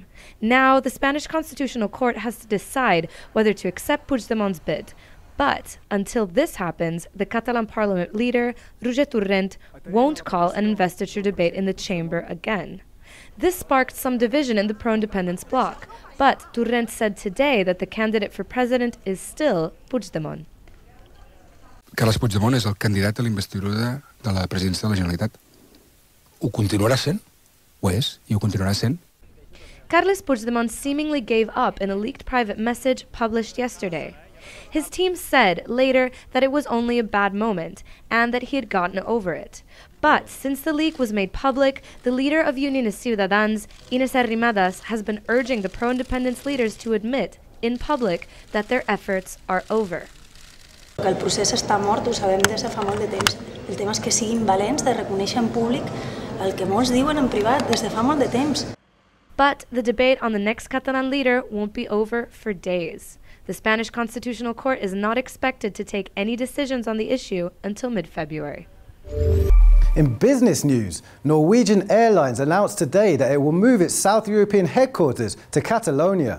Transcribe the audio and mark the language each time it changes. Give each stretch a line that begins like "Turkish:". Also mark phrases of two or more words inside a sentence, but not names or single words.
English: Now, the Spanish Constitutional Court has to decide whether to accept Puigdemont's bid. But until this happens, the Catalan parliament leader, Roger Torrent, won't call an investiture debate in the chamber again. This sparked some division in the pro-independence bloc, but Torrent said today that the candidate for president is still Puigdemont.
Catalan: Carles Puigdemont és el candidat a la investidura de la presidència de la Generalitat. Ho continuarà sent, ho és, i ho continuarà sent.
English: Carles Puigdemont seemingly gave up in a leaked private message published yesterday. His team said later that it was only a bad moment and that he had gotten over it. But since the leak was made public, the leader of Uniones Ciutadans, Inés Arrimadas, has been urging the pro-independence leaders to admit in public that their efforts are over.
Catalan: El procés està mort, ho sabem des de fa molt de temps. El tema és que siguin valents de reconèixer en públic el que molts diuen en privat des de fa molt de temps.
English: But the debate on the next Catalan leader won't be over for days. The Spanish Constitutional Court is not expected to take any decisions on the issue until mid-February. In business news, Norwegian Airlines announced today that it will move its South European headquarters to Catalonia.